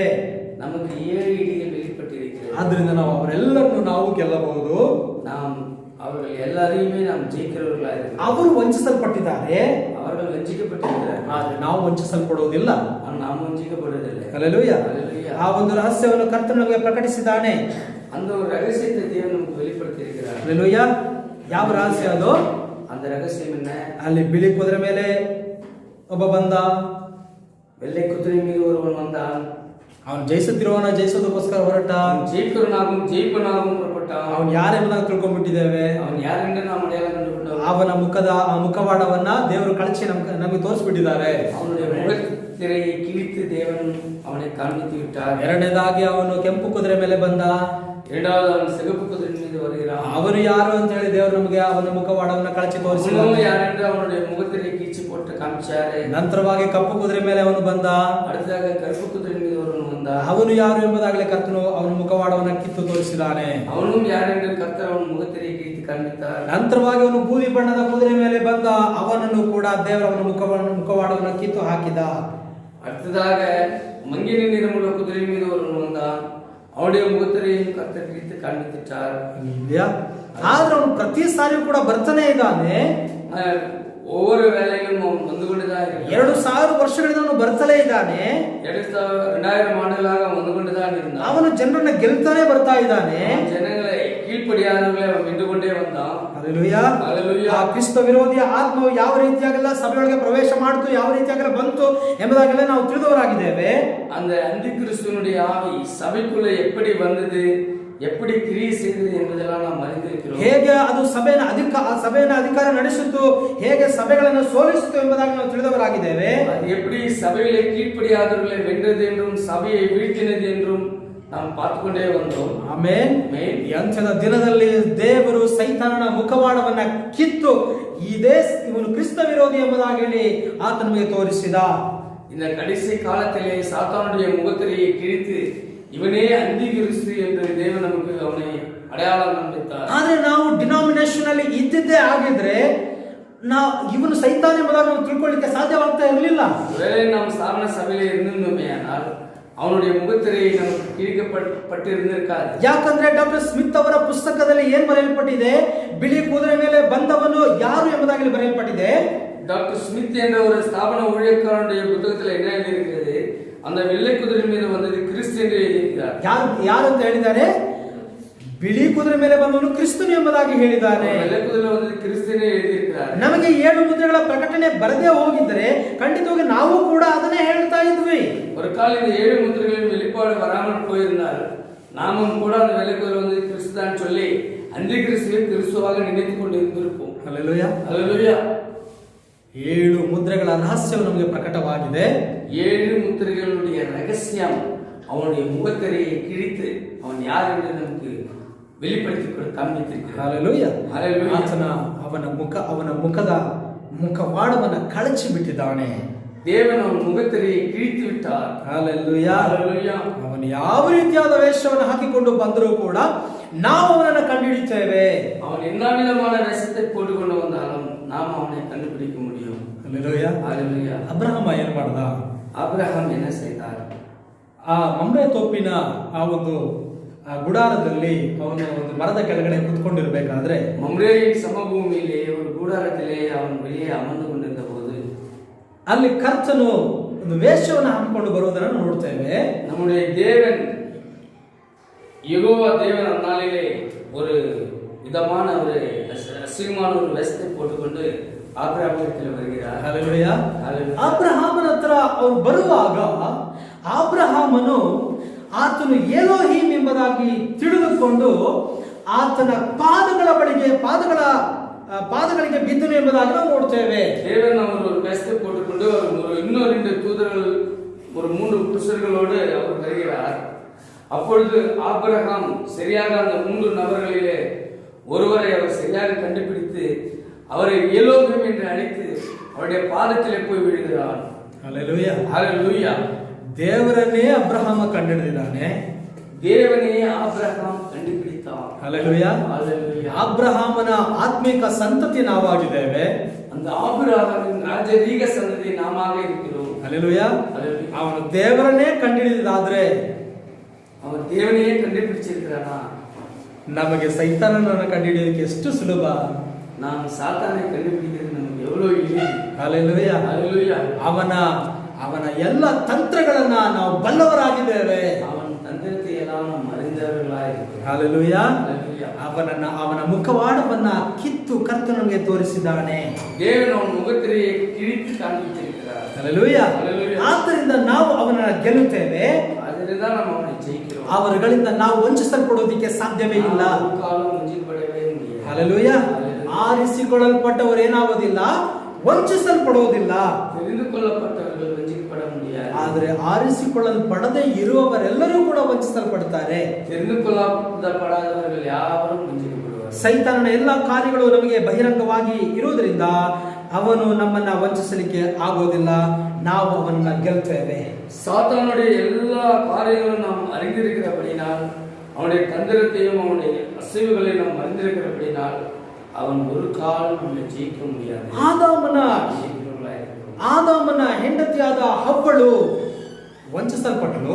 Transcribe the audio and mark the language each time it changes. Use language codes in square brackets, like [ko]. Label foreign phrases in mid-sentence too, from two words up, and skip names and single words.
[ta] நமக்கு 7 இடிகள் வெளிப்பட்டிருக்கிறது. [kn] ಆದ್ರಿಂದ ನಾವು ಅವರೆಲ್ಲರನ್ನು ನಾವು ಗೆಲ್ಲಬಹುದು. [ta] நாம் அவர்கள் எல்லாரையுமே நாம் ஜெயிக்கிறவர்களாக இருக்கிறோம். [kn] ಅವರು ವಂಚಿಸಲ್ಪಟ್ಟಿದ್ದಾರೆ, [ta] அவர்கள் வஞ்சிக்கப்பட்டிருக்கிறார்கள். [kn] ಆದ್ರೆ ನಾವು ವಂಚಿಸಲ್ಪಡುವುದಿಲ್ಲ. [ta] ஆனால் நாம் வஞ்சிக்கப்படுவதில்லை. [kn] ಹಲ್ಲೆಲೂಯಾ. [ta] ஹல்லேலூயா. [kn] ಆ ಒಂದು ರಹಸ್ಯವನ್ನು ಕರ್ತನು ನಮಗೆ ಪ್ರಕಟಿಸಿದ್ದಾನೆ. [ta] அந்த ஒரு ரகசியத்தை தேவன் நமக்கு வெளிப்படுத்தி இருக்கிறார். [kn] ಹಲ್ಲೆಲೂಯಾ. ಯಾವ ರಹಸ್ಯ ಅದು? [ta] அந்த ரகசியம் என்ன? [kn] ಅಲ್ಲಿ ಬಿಳಿ ಕುದುರೆ ಮೇಲೆ ಒಬ್ಬ ಬಂದ, [ta] வெள்ளை குதிரை மீது ஒருவன் வந்தான். [kn] ಅವನು ಜಯಿಸುತ್ತಿರುವವನ ಜಯಿಸೋದಕ್ಕೋಸ್ಕರ ಹೊರಟ. [ta] அவன் ஜெயிப்பவனாகவும் புறப்பட்டான். [kn] ಅವನು ಯಾರೆಂಬುದಾಗಿ ತಿಳ್ಕೊಂಡ್ಬಿಟ್ಟಿದ್ದೇವೆ. [ta] அவன் யார் என்று நாம் அடையாளம் கண்டுபிடித்தோம். [kn] ಅವನ ಮುಖವಾಡವನ್ನ ದೇವರು ಕಳಚಿ ನಮಗೆ ತೋರಿಸ್ಬಿಟ್ಟಿದ್ದಾರೆ. [ta] அவனுடைய முகத்திரையை கிழித்து தேவன் அவனை காண்பித்து விட்டார். [kn] ಎರಡನೇದಾಗಿ ಅವನು ಕೆಂಪು ಕುದುರೆ ಮೇಲೆ ಬಂದ. [ta] இரண்டாவது அவன் சிகப்பு குதிரை மீது வருகிறான். [kn] ಅವನು ಯಾರು ಅಂತ ಹೇಳಿ ದೇವರು ನಮಗೆ ಅವನ ಮುಖವಾಡವನ್ನ ಕಳಚಿ ತೋರಿಸಿದ. [ta] யார் என்று அவனுடைய முகத்திரை கீழ்ச்சி போட்டு காமிச்சாரு. [kn] ನಂತರವಾಗಿ ಕಪ್ಪು ಕುದುರೆ ಮೇಲೆ ಅವನು ಬಂದ. [ta] அடுத்ததாக கருப்பு குதிரை மீது ஒருவன் வந்தான். [kn] ಅವನು ಯಾರು ಎಂಬುದಾಗಲೇ ಕರ್ತನು ಅವನ ಮುಖವಾಡವನ್ನ ಕಿತ್ತು ತೋರಿಸಿದ್ದಾನೆ. [ta] அவனும் யார் என்று கர்த்தர் அவன் முகத்திரை கிழித்து காண்பித்தார். [kn] ನಂತರವಾಗಿ ಅವನು ಬೂದಿ ಬಣ್ಣದ ಕುದುರೆ ಮೇಲೆ ಬಂದ. ಅವನನ್ನು ಕೂಡ ದೇವರ ಅವನ ಮುಖವಾಡವನ್ನ ಕಿತ್ತು ಹಾಕಿದ. [ta] அடுத்ததாக மங்கின நிறமுள்ள குதிரை மீது ஒருவன் வந்தான். அவனுடைய முகத்திரையும் கர்த்தர் கிழித்து காண்பித்தார். [kn] ಆದ್ರೆ ಅವನು ಪ್ರತಿ ಸಾರಿಯೂ ಕೂಡ ಬರ್ತಾನೆ ಇದ್ದಾನೆ. [ta] ஒவ்வொரு வேலையிலும் அவன் வந்து கொண்டுதான் இருக்கிறான். [kn] 2000 ವರ್ಷಗಳಿಂದ ಅವನು ಬರ್ತಲೇ ಇದ್ದಾನೆ. [ta] 2000 ஆண்டுகளாக அவன் வந்து கொண்டுதான் இருந்தான். [kn] ಅವನು ಜನರನ್ನ ಗೆಲ್ತಾನೆ ಬರ್ತಾ ಇದ್ದಾನೆ. [ta] ಜನங்களை கீழ்ப்படியாதவர்களை அவன் வென்று கொண்டே வந்தான். [kn] ಹಲ್ಲೆಲೂಯಾ. [ta] ಹಲ್ಲೆಲೂಯಾ. [kn] ಆ ಕ್ರಿಸ್ತ ವಿರೋಧಿಯ ಆತ್ಮವು ಯಾವ ರೀತಿಯಾಗೆಲ್ಲ ಸಭೆಯೊಳಗೆ ಪ್ರವೇಶ ಮಾಡಿತು, ಯಾವ ರೀತಿಯಾಗೆಲ್ಲ ಬಂತು ಎಂಬುದಾಗೆಲ್ಲ ನಾವು ತಿಳಿದವರಾಗಿದ್ದೇವೆ. [ta] அந்த அந்தி கிறிஸ்துவனுடைய ஆவி சபைக்குள்ள எப்படி வந்தது, எப்படி கிரியை செய்தது என்பதெல்லாம் நாம் அறிந்திருக்கிறோம். [kn] ಹೇಗೆ ಅದು ಸಭೆಯನ್ನು ಅಧಿಕಾರ ನಡೆಸಿತು, ಹೇಗೆ ಸಭೆಗಳನ್ನು ಸೋಲಿಸಿತು ಎಂಬುದಾಗಿ ನಾವು ತಿಳಿದವರಾಗಿದ್ದೇವೆ. [ta] அது எப்படி சபையிலே கீழ்ப்படியாதவர்களை வென்றது என்றும் சபையை வீழ்த்தினது என்றும் நாம் பார்த்து கொண்டே வந்தோம். [kn] ಆಮೆನ್. ಈ ಅಂತ್ಯದ ದಿನದಲ್ಲಿ ದೇವರು ಸೈತಾನನ ಮುಖವಾಡವನ್ನ ಕಿತ್ತು ಇವನು ಕ್ರಿಸ್ತ ವಿರೋಧಿ ಎಂಬುದಾಗಿ ಹೇಳಿ ಆತ ನಮಗೆ ತೋರಿಸಿದ. [ta] இந்த கடைசி காலத்திலே சாத்தானுடைய முகத்திரையை கிழித்து இவனே அந்தி கிறிஸ்து என்று தேவன் நமக்கு அவனை அடையாளம் காண்பித்தார். [kn] ಆದ್ರೆ ನಾವು ಡಿನಾಮಿನೇಷನ್ ಅಲ್ಲಿ ಇದ್ದಿದ್ದೇ ಆಗಿದ್ರೆ ನಾವು ಇವನು ಸೈತಾನ ಎಂಬುದಾಗಿ ನಾವು ತಿಳ್ಕೊಳ್ಳಿಕ್ಕೆ ಸಾಧ್ಯವಾಗ್ತಾ ಇರಲಿಲ್ಲ. [ta] ஒருவேளை நாம் ஸ்தாபன சபையிலே இருந்திருந்தோமே ஆனால் அவனுடைய முகத்திரை நமக்கு கிழிக்கப்பட்டு இருந்திருக்காது. [kn] ಯಾಕಂದ್ರೆ ಡಾಕ್ಟರ್ ಸ್ಮಿತ್ ಅವರ ಪುಸ್ತಕದಲ್ಲಿ ಏನ್ ಬರೆಯಲ್ಪಟ್ಟಿದೆ? ಬಿಳಿ ಕುದುರೆ ಮೇಲೆ ಬಂದವನು ಯಾರು ಎಂಬುದಾಗಿ ಬರೆಯಲ್ಪಟ್ಟಿದೆ. [ta] டாக்டர் ஸ்மித் என்ற ஒரு ஸ்தாபன ஊழியக்காரனுடைய புத்தகத்தில் என்ன எழுதியிருக்கிறது? அந்த வெள்ளை குதிரை மீது வந்தது கிறிஸ்து என்று எழுதியிருக்கிறார். [kn] ಯಾರು ಅಂತ ಹೇಳಿದ್ದಾರೆ? ಬಿಳಿ ಕುದುರೆ ಮೇಲೆ ಬಂದವನು ಕ್ರಿಸ್ತನು ಎಂಬುದಾಗಿ ಹೇಳಿದ್ದಾನೆ. [ta] வெள்ளை குதிரை வந்தது கிறிஸ்துನೇ எழுதியிருக்கிறார். [kn] ನಮಗೆ 7 ಮುದ್ರೆಗಳ ಪ್ರಕಟಣೆ ಬರದೇ ಹೋಗಿದ್ರೆ ಖಂಡಿತವಾಗಿ ನಾವು ಕೂಡ ಅದನ್ನೇ ಹೇಳ್ತಾ ಇದ್ವಿ. [ta] ஒரு கால இந்த 7 முத்திரைகளின் வெளிப்பாடு வராமல் போயிருந்தால் நாமும் கூட அந்த வெள்ளை குதிரை வந்தது கிறிஸ்து தான் சொல்லி அந்தி கிறிஸ்துவை கிறிஸ்துவாக நினைத்துக் கொண்டு இருந்திருப்போம். [kn] ಹಲ್ಲೆಲೂಯಾ. [ta] ஹல்லேலூயா. [kn] 7 ಮುದ್ರೆಗಳ ರಹಸ್ಯವು ನಮಗೆ ಪ್ರಕಟವಾಗಿದೆ. [ta] 7 முத்திரைகளுடைய ரகசியம் அவனுடைய முகத்திரையை கிழித்து அவன் யார் என்று நமக்கு வெளிப்படுத்தி காண்பித்திருக்கிறார். [kn] Hallelujah. [ta] Hallelujah. [kn] ಆತನ ಅವನ ಮುಖವಾಡವನ್ನು ಕಳಚಿ ಬಿಟ್ಟಿದ್ದಾನೆ. [ta] தேவன் அவன் முகத்திரையை கிழித்து விட்டார். [kn] Hallelujah. [ta] Hallelujah. [kn] ಅವನು ಯಾವ ರೀತಿಯಾದ ವೇಷವನ್ನು ಹಾಕಿಕೊಂಡು ಬಂದರೂ ಕೂಡ ನಾವು ಅವನನ್ನು ಕಂಡುಹಿಡಿಯುತ್ತೇವೆ. [ta] அவன் என்ன விதமான வேஷத்தை போட்டுக்கொண்டு வந்தாலும் நாம் அவனை கண்டுபிடிக்க முடியும். [kn] Hallelujah. [ta] Hallelujah. [kn] ಅಬ್ರಹಾಮ ಏನು ಮಾಡ್ದ? [ta] ஆபிரகாம் என்ன செய்தார்? [kn] ಆ ಮಮ್ರೆ ತೋಪಿನ ಆ ಒಂದು ಗುಡಾರದಲ್ಲಿ ಅವನು ಒಂದು ಮರದ ಕೆಳಗಡೆ ಕುತ್ಕೊಂಡಿರ್ಬೇಕಾದ್ರೆ [ta] மம்ரேயின் சமபூமியிலே ஒரு கூடாரத்திலே அவன் வெளியே அமர்ந்து கொண்டிருந்த போது [kn] ಅಲ್ಲಿ ಕರ್ತನು ಒಂದು ವೇಷವನ್ನು ಹಾಕಿಕೊಂಡು ಬರುವುದನ್ನು ನೋಡ್ತೇವೆ. [ta] நம்முடைய தேவன் யெகோவா தேவன் அந்நாளிலே ஒரு விதமான ஒரு அசிங்கமான ஒரு வேஷத்தை போட்டுக்கொண்டு ஆபிரகாமிடத்தில் வருகிறார். [kn] Hallelujah. [ta] Hallelujah. [kn] ಅಬ್ರಹಾಮನ ಹತ್ರ ಅವರು ಬರುವಾಗ ಅಬ್ರಹಾಮನು ಆತನು ಎಲೋಹಿಮ್ ಎಂಬುದಾಗಿ ತಿಳಿದುಕೊಂಡು ಆತನ ಪಾದಗಳಿಗೆ ಬಿದ್ದನು ಎಂಬುದಾಗಿ ನಾವು ನೋಡ್ತೇವೆ. [ta] தேவன் அவர் ஒரு வேஷத்தை போட்டுக்கொண்டு இன்னும் 2 தூதர்கள் ஒரு 3 புருஷர்களோடு அவர் வருகிறார். அப்பொழுது ஆபிரகாம் சரியாக அந்த 3 நபர்களிலே ஒருவரை அவர் சரியாக கண்டுபிடித்து அவரை எலோகிம் என்று அழைத்து அவருடைய பாதத்திலே போய் விழுகிறார். [kn] Hallelujah. [ta] Hallelujah. [kn] ದೇವರನ್ನೇ ಅಬ್ರಹಾಮ ಕಂಡುಹಿಡಿದಿದ್ದಾನೆ. [ta] தேவனே ஆபிரகாம் கண்டுபிடித்தார். [kn] Hallelujah. [ta] Hallelujah. [kn] ಅಬ್ರಹಾಮನ ಆತ್ಮಿಕ ಸಂತತಿ ನಾವಾಗಿದ್ದೇವೆ. [ta] அந்த ஆபிரகாமின் ராஜரீக சந்ததி நாமாக இருக்கிறோம். [kn] Hallelujah. [ta] Hallelujah. [kn] ಅವನು ದೇವರನ್ನೇ ಕಂಡುಹಿಡಿದಿದ್ದಾದ್ರೆ [ta] அவன் தேவனையே கண்டுபிடிச்சிருக்கிறானா? [kn] ನಮಗೆ ಸೈತಾನನನ್ನು ಕಂಡುಹಿಡಿಯೋದಕ್ಕೆ ಎಷ್ಟು ಸುಲಭ. [ta] நாம் சாத்தானை கண்டுபிடிக்கிறது நமக்கு எவ்வளவு எளிது. [kn] Hallelujah. [ta] Hallelujah. [kn] ಅವನ ಎಲ್ಲ ತಂತ್ರಗಳನ್ನ ನಾವು ಬಲ್ಲವರಾಗಿದ್ದೇವೆ. [ta] அவன் தந்திரத்தை எல்லாம் நாம் அறிந்தவர்களாயிருக்கிறோம். [kn] Hallelujah. [ta] Hallelujah. [kn] ಅವನ ಮುಖವಾಡವನ್ನ ಕಿತ್ತು ಕರ್ತನು ನಮಗೆ ತೋರಿಸಿದ್ದಾನೆ. [ta] தேவன் அவன் முகத்திரையை கிழித்து காண்பித்திருக்கிறார். [kn] Hallelujah. [ta] Hallelujah. [kn] ಆದ್ದರಿಂದ ನಾವು ಅವನನ್ನ ಗೆಲ್ಲುತ್ತೇವೆ. ಅದರಿಂದ ನಾವು [ta] ಅವனை ಜಯಿக்கிறோம். [kn] ಅವರುಗಳಿಂದ ನಾವು ವಂಚಿಸಲ್ಪಡೋದಕ್ಕೆ ಸಾಧ್ಯವೇ ಇಲ್ಲ. ನಾವು ಕಾಲ [ta] ವಂಚಿಸಲ್ಪಡவே முடியாது. [kn] Hallelujah. [ta] Hallelujah. [kn] ಆರಿಸಿಕೊಳ್ಳಲ್ಪಟ್ಟವರು ಏನಾಗೋದಿಲ್ಲ, ವಂಚಿಸಲ್ಪಡೋದಿಲ್ಲ. [ta] தெரிந்து கொள்ளப்பட்டவர்கள் வஞ்சிக்கப்பட முடியாது. [kn] ಆದರೆ ಆರಿಸಿಕೊಳ್ಳಲ್ಪಡದೆ ಇರುವವರೆಲ್ಲರೂ ಕೂಡ ವಂಚಿಸಲ್ಪಡ್ತಾರೆ. [ta] தெரிந்து கொள்ளப்படாதவர்கள் யாவரும் வஞ்சிக்கப்படுவார்கள். [kn] ಸೈತಾನನ ಎಲ್ಲ ಕಾರ್ಯಗಳು ನಮಗೆ ಬಹಿರಂಗವಾಗಿ ಇರುವುದರಿಂದ ಅವನು ನಮ್ಮನ್ನ ವಂಚಿಸಲಿಕ್ಕೆ ಆಗೋದಿಲ್ಲ. ನಾವು ಅವನನ್ನ ಗೆಲ್ತೇವೆ. [ta] சாத்தானுடைய எல்லா காரியங்களும் நாம் அறிந்திருக்கிறபடினால், அவனுடைய தந்திரத்தையும் அவனுடைய அசைவுகளையும் நாம் அறிந்திருக்கிறபடினால் அவன் ஒரு காலம் நம்மை ஜெயிக்க முடியாது. [kn] ಆದಾಮನ ಹೆಂಡತಿಯಾದ ಹವ್ವಳು ವಂಚಿಸಲ್ಪಟ್ಟಳು.